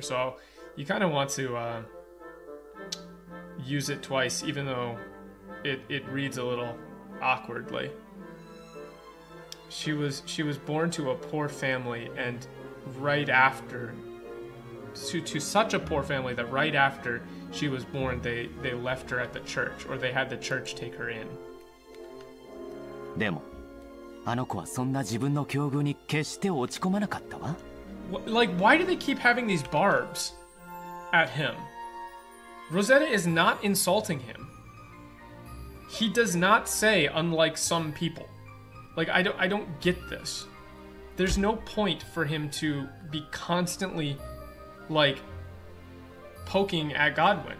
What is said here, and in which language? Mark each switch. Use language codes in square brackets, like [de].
[en] So you kind of want to use it twice, even though it reads a little awkwardly. She was born to a poor family, and right after, to such a poor family that right after she was born, they left her at the church, or they had the church take her in. [ja] でもあの子はそんな自分の境遇に決して落ち込まなかったわ。 [en] Like, why do they keep having these barbs at him? Rosetta is not insulting him. He does not say, unlike some people. Like, I don't get this. There's no point for him to be constantly, like, poking at Godwin.